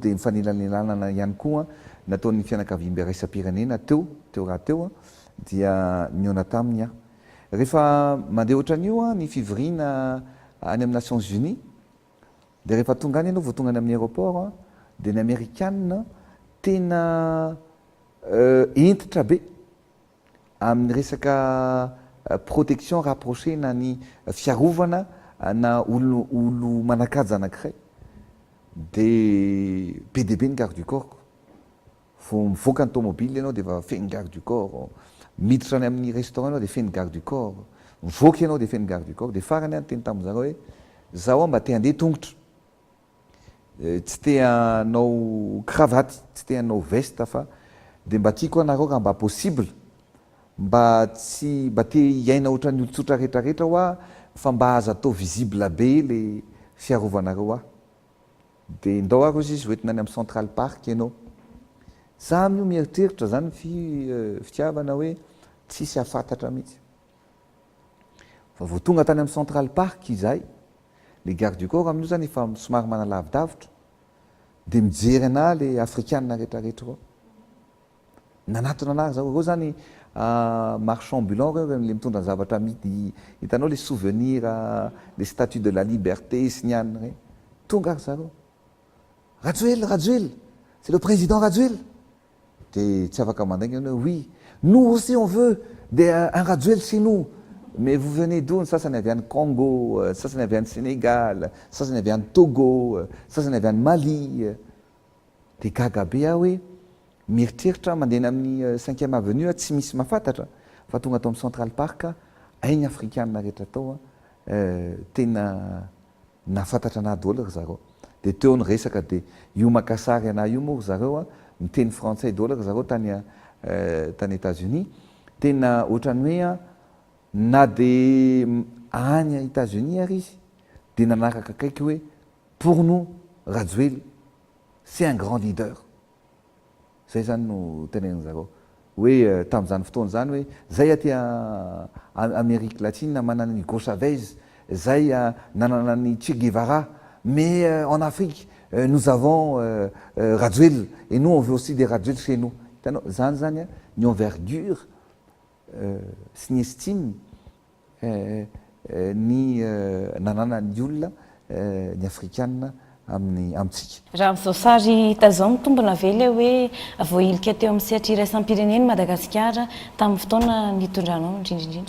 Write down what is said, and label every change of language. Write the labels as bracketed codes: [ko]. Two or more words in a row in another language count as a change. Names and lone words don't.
[mg] dia mifanelanelanana ihany koa nataon'ny fianakaviam-be raisam-pirenena teo raha teo dia niona taminy rehefa mandeha ohatran'io ny fivoriana any amin'ny Nations Unies dia rehefa tonga any ianao vao tonga any amin'ny aéroport dia ny Américaine tena entitra be amin'ny resaka [fr] protection rapproché [mg] na ny fiarovana na olo manakajy anankiray dia be dia be ny [fr] garde du corps [mg] vao mivoaka ny tomobile ianao dia efa feno [fr] garde du corps [mg] miditra any amin'ny restaurant ianao dia feno [fr] garde du corps [mg] mivoaka ianao dia feno [fr] garde du corps [mg] dia farany any teny tamin'izareo hoe zaho mba te handeha tongotra tsy te hanao cravaty tsy te hanao veste fa dia mba tiako anareo raha mba possible mba te hiaina ohatran'ny olotsotra rehetrarehetra ho fa mba aza atao visible be le fiarovanareo dia ndao ary izy hoentina any amin'ny Central Park ianao za amin'io mieritreritra zany fitiavana hoe tsisy afantatra mihitsy fa vao tonga tany amin'ny Central Park izahay le [fr] garde du corps [mg] amin'io zany efa somary manalavidavitra dia mijery ana le afrikanina rehetrarehetra ao nanatona anazy zao reo zany [fr] marchand ambulant [mg] reo le mitondra zavatra amidy hitanao [fr] le souvenir les statues de la liberté [mg] sy ny anina reny tonga ary zareo Rajoelina [fr] c'est le président Rajoelina [mg] dia tsy afaka mandaingana [fr] oui nous aussi on veut un Rajoelina chez nous mais vous venez d'où [mg] sasany avy any Congo sasany avy any Sénégal sasany avy any Togo sasany avy any Mali dia gaga be hoe mieritreritra mandeha amin'ny 5e avenue tsy misy mahafantatra fa tonga atao amin'ny Central Park aigny afrikanina rehetra tao tena nafantatra anah daholo ry zareo de teo ny resaka de io makasary anah io moa ry zareo miteny frantsay daholo ry zareo tany États-Unis tena ohatrany hoe na de any [fr] à États-Unis [mg] ary izy de nanaraka akaiky hoe pour [fr] nous Rajoely c'est un grand leader [mg] zay zany no teneniny zareo hoe tam'izany fotoana zany hoe zay aty Amérique latine manana ny Hugo Chavez zay nanana ny Che Guevara [fr] mais en Afrique nous avons Rajoely et nous on veut aussi des Rajoely chez nous [mg] hitanao zany zany ny envergure sy ny estime ny nanana ny olona ny afrikanina amitsika raha am'izao sary hita zao mitombona ve le hoe voailika teo amin'ny sehatra iraisam-pireneny Madagasikara tamin'ny fotoana nitondranao indrindraindrindra